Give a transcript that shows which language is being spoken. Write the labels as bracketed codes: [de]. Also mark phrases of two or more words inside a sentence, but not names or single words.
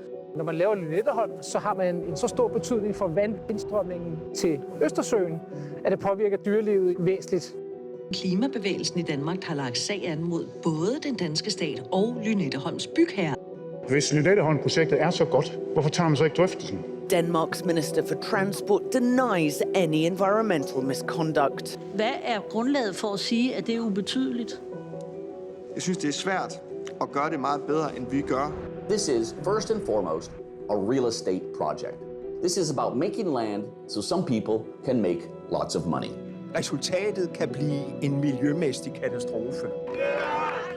[da] Når man laver Lynetteholm, så har man en så stor betydning for vandindstrømningen til Østersøen, at det påvirker dyrelivet væsentligt. Klimabevægelsen i Danmark har lagt sag an mod både den danske stat og Lynetteholms bygherre. Hvis Lynetteholm-projektet er så godt, hvorfor tager man så ikke drøftelsen? [en] Denmark's Minister for Transport denies any environmental misconduct. [da] Hvad er grundlaget for at sige, at det er ubetydeligt? Jeg synes, det er svært at gøre det meget bedre, end vi gør. [en] This is, first and foremost, a real estate project. This is about making land so some people can make lots of money. [da] Resultatet kan blive en miljømæssig katastrofe.